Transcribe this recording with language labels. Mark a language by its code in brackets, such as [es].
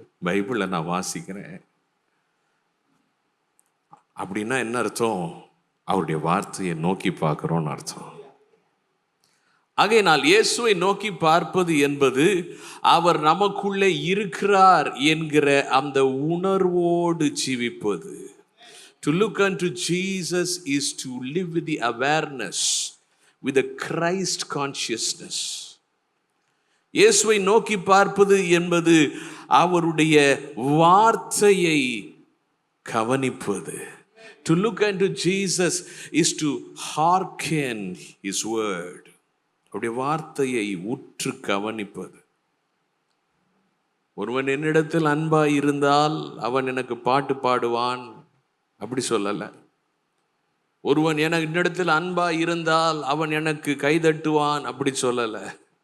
[ta] பைபிளை நான் வாசிக்கிறேன் அப்படின்னா என்ன அர்த்தம்? அவருடைய வார்த்தையை நோக்கி பார்க்கிறோன்னு அர்த்தம். ஆகையினால் இயேசுவை நோக்கி பார்ப்பது என்பது அவர் நமக்குள்ளே இருக்கிறார் என்கிற அந்த உணர்வோடு ஜீவிப்பது. [en] To look unto Jesus is to live with the awareness, with the Christ consciousness. [ta] இயேசுவை நோக்கி பார்ப்பது என்பது அவருடைய வார்த்தையை கவனிப்பது. [en] To look unto Jesus is to hearken his word. [ta] அவருடைய வார்த்தையை உற்று கவனிப்பது. ஒருவன் என்னிடத்தில் அன்பாய் இருந்தால் அவன் எனக்கு பாட்டு பாடுவான் அப்படி சொல்லல. ஒருவன் என்னிடத்தில் அன்பாய் இருந்தால் அவன் எனக்கு கைதட்டுவான் அப்படி சொல்லல.